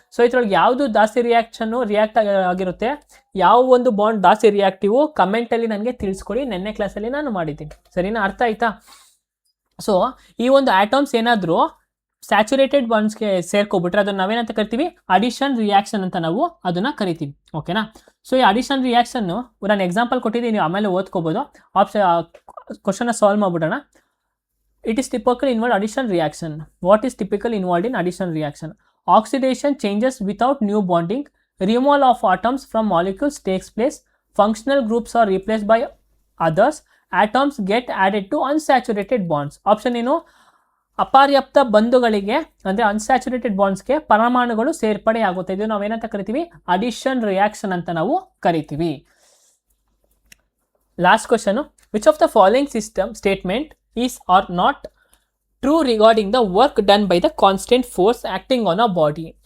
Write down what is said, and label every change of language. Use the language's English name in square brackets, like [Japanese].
[Kannada] So ಇದ್ರೊಳಗೆ ಯಾವುದು ಜಾಸ್ತಿ ರಿಯಾಕ್ಟ್ ಆಗಿರುತ್ತೆ, ಯಾವ ಒಂದು ಬಾಂಡ್ ಜಾಸ್ತಿ ರಿಯಾಕ್ಟಿವ್, ಕಮೆಂಟಲ್ಲಿ ನನಗೆ ತಿಳಿಸ್ಕೊಡಿ, ನೆನ್ನೆ ಕ್ಲಾಸಲ್ಲಿ ನಾನು ಮಾಡಿದ್ದೀನಿ. ಸರಿನಾ, ಅರ್ಥ ಆಯ್ತಾ? ಸೊ ಈ ಒಂದು ಆಟಮ್ಸ್ ಏನಾದರೂ ಸ್ಯಾಚುರೇಟೆಡ್ ಬಾಂಡ್ಸ್ಗೆ ಸೇರ್ಕೊಬಿಟ್ರೆ ಅದನ್ನು ನಾವೇನಂತ ಕರಿತೀವಿ, ಅಡಿಷನ್ ರಿಯಾಕ್ಷನ್ ಅಂತ ನಾವು ಅದನ್ನು ಕರಿತೀವಿ. ಓಕೆನಾ, ಸೊ ಈ ಅಡಿಷನ್ ರಿಯಾಕ್ಷನ್ನು ನಾನು ಎಕ್ಸಾಂಪಲ್ ಕೊಟ್ಟಿದ್ದೀನಿ, ನೀವು ಆಮೇಲೆ ಓದ್ಕೋಬೋದು. ಕ್ವಶನ್ನ solve ಮಾಡ್ಬಿಡೋಣ. [English] It is typical involved addition reaction. What is typical involved in addition reaction? Oxidation changes without new bonding. Removal of atoms from molecules takes place. Functional groups are replaced by others. Atoms get added to unsaturated bonds. Option [Kannada] ಏನು, ಅಪರ್ಯಾಪ್ತ ಬಂಧುಗಳಿಗೆ ಅಂದರೆ unsaturated ಬಾಂಡ್ಸ್ಗೆ ಪರಮಾಣುಗಳು ಸೇರ್ಪಡೆ ಆಗುತ್ತೆ. ಇದು ನಾವೇನಂತ ಕರಿತೀವಿ, addition reaction ಅಂತ ನಾವು ಕರಿತೀವಿ. [English] Last question, which of the following statement is are not true regarding the work done by the constant force acting on a body.